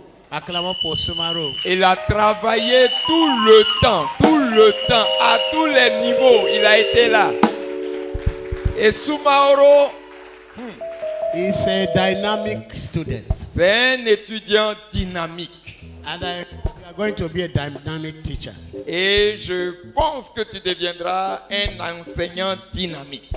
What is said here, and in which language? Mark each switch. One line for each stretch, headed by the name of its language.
French: Acclamons pour Soumaro. Il a travaillé tout le temps, à tous les niveaux. Il a été là. Et Soumaro,
English: is a dynamic student.
French: C'est un étudiant dynamique.
English: And you are going to be a dynamic teacher.
French: Et je pense que tu deviendras un enseignant dynamique.